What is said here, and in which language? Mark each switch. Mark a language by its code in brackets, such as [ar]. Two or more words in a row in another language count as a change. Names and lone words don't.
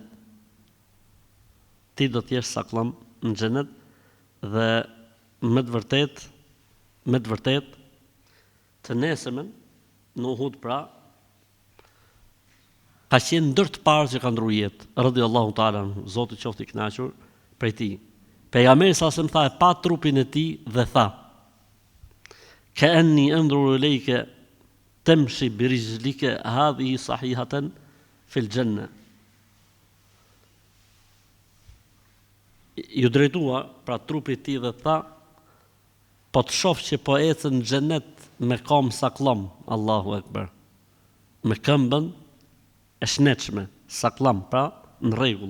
[sq] Ti do të jesh sakllam në xhenet dhe me të vërtet të nesërmen në Uhud pra ka qenë ndër të parë që ka ndruar jetë, [ar] رضي الله تعالى عنه, [sq] Zoti qoftë i kënaqur prej tij. Pejgamberi [ar] صلى الله عليه وسلم [sq] tha e pa trupin e tij dhe tha: [ar] كأني أنظر إليك تمشي برجلك هذه صحيحة في الجنة. [sq] Ju drejtua pra trupit ti dhe tha, po të shoh që po ecën në xhenet me kam saklam, [ar] الله أكبر. [sq] Me këmbën e shnetshme, saklam, pra në rregull.